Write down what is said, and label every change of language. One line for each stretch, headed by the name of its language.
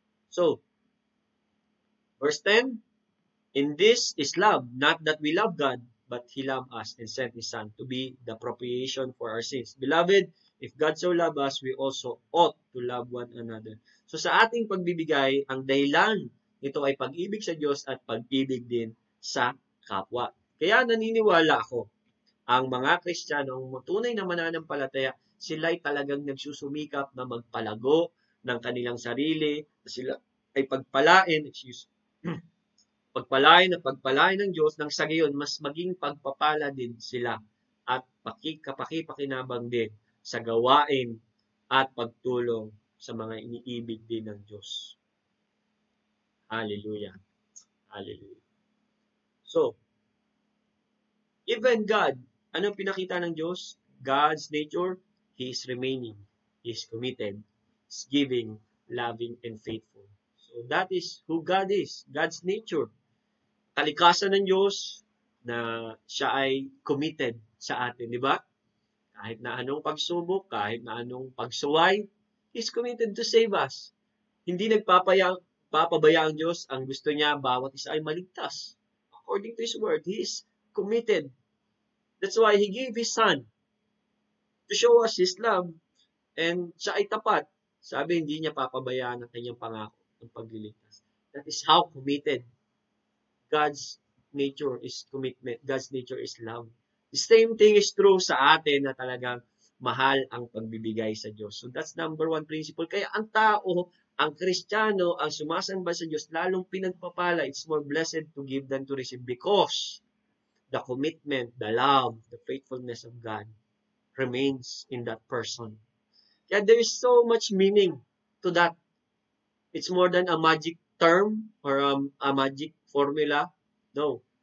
English: So, verse 10, in this is love, not that we love God, but He loved us and sent His Son to be the propitiation for our sins. Beloved, if God so loved us, we also ought to love one another.
Filipino: So sa ating pagbibigay, ang dahilan nito ay pag-ibig sa Diyos at pag-ibig din sa kapwa. Kaya naniniwala ako, ang mga Kristiyanong tunay na mananampalataya, sila'y talagang nagsusumikap na magpalago ng kanilang sarili, sila ay pagpalain, pagpalain ng Diyos nang sa gayon mas maging pagpapala din sila at kapakipakinabang din sa gawain at pagtulong sa mga iniibig din ng Diyos. Hallelujah. Hallelujah. So, even God, anong pinakita ng Diyos?
English: God's nature, He is remaining, He is committed, He is giving, loving, and faithful. So that is who God is, God's nature.
Filipino: Kalikasan ng Diyos na siya ay committed sa atin, di ba? Kahit na anong pagsubok, kahit na anong pagsuway,
English: He's committed to save us.
Filipino: Hindi papabaya ang Diyos. Ang gusto niya, bawat isa ay maligtas.
English: According to His word, He is committed. That's why He gave His Son to show us His love.
Filipino: And siya ay tapat. Sabi, hindi niya papabayaan ang kanyang pangako ng pagliligtas.
English: That is how committed God's nature is commitment. God's nature is love. The same thing is true
Filipino: sa atin na talagang mahal ang pagbibigay sa Diyos.
English: So that's number one principle.
Filipino: Kaya ang tao, ang Kristiyano, ang sumasamba sa Diyos, lalong pinagpapala.
English: It's more blessed to give than to receive because the commitment, the love, the faithfulness of God remains in that person. Kaya there is so much meaning to that. It's more than a magic term or a magic formula. No.